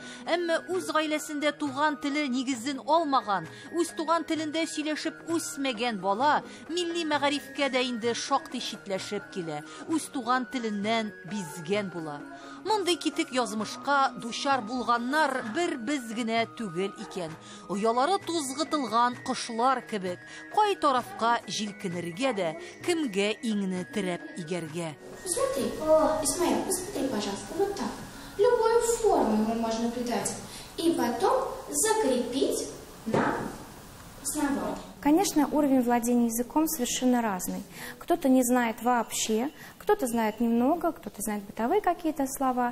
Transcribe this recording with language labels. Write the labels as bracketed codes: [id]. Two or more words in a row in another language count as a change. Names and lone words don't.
[tt] Әмма үз гаиләсендә туган теле нигезен алмаган, үз туган телендә сөйләшеп үсмәгән бала милли мәгарифкә дә инде шактый читләшеп килә, үз туган теленнән бизгән була. Мондый китек язмышка дучар булганнар бер без генә түгел икән. Оялары тузгытылган кошлар кебек, кай тарафка җилкенергә дә, кемгә иңне терәп игәргә. [ru] Посмотри, Исмаил, посмотри, пожалуйста, вот так. Любую форму ему можно придать и потом закрепить на основании. Конечно, уровень владения языком совершенно разный. Кто-то не знает вообще, кто-то знает немного, кто-то знает бытовые какие-то слова.